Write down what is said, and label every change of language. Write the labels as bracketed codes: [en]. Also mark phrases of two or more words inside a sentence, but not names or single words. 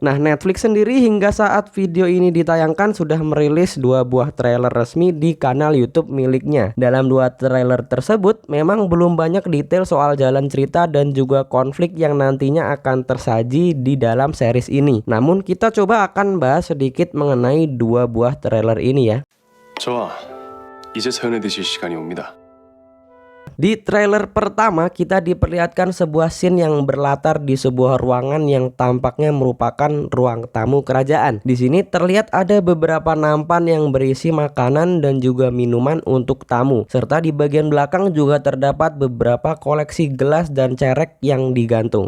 [id] Nah, Netflix sendiri hingga saat video ini ditayangkan sudah merilis dua buah trailer resmi di kanal YouTube miliknya. Dalam dua trailer tersebut memang belum banyak detail soal jalan cerita dan juga konflik yang nantinya akan tersaji di dalam series ini. Namun kita coba akan bahas sedikit mengenai dua buah trailer ini ya. [ko] 좋아, 이제 사연해 드실 시간이 옵니다. [id] Di trailer pertama kita diperlihatkan sebuah scene yang berlatar di sebuah ruangan yang tampaknya merupakan ruang tamu kerajaan. Di sini terlihat ada beberapa nampan yang berisi makanan dan juga minuman untuk tamu, serta di bagian belakang juga terdapat beberapa koleksi gelas dan cerek yang digantung.